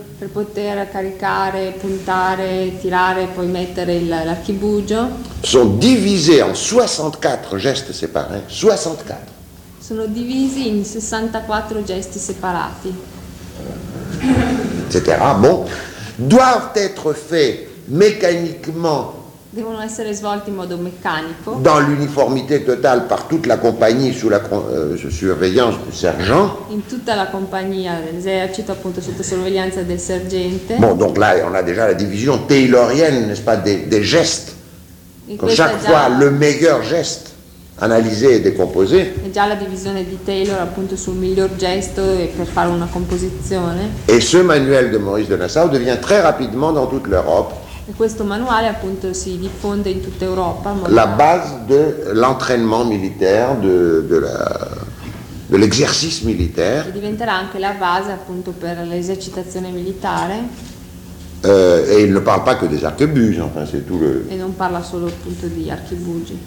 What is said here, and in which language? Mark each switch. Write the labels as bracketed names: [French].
[Italian] Per poter caricare, puntare, tirare e poi mettere l'archibugio. Sono divisi in 64 gesti separati. 64. Sono divisi in 64 gesti separati. Eccetera. Bon. [French] Doivent être faits mécaniquement. [Italian] Devono essere svolti in modo meccanico. [French] Dans l'uniformité totale par toute la compagnie sous la surveillance du sergent. [Italian] In tutta la compagnia dell'esercito, appunto sotto sorveglianza del sergente. [French] Bon, donc là on a déjà la division taylorienne, n'est-ce pas, des gestes. Donc chaque fois le meilleur geste analysé et décomposé. [Italian] È già la divisione di Taylor appunto sul miglior gesto per fare una composizione. [French] Et ce manuel de Maurice de Nassau devient très rapidement dans toute l'Europe. [Italian] E questo manuale appunto si diffonde in tutta Europa. [French] La base de l'entraînement militaire, de l'exercice militaire. [Italian] E diventerà anche la base appunto per l'esercitazione militare. [French] Et il ne parle pas que des archibuges, enfin c'est tout le. [Italian] E non parla solo appunto di archibugi.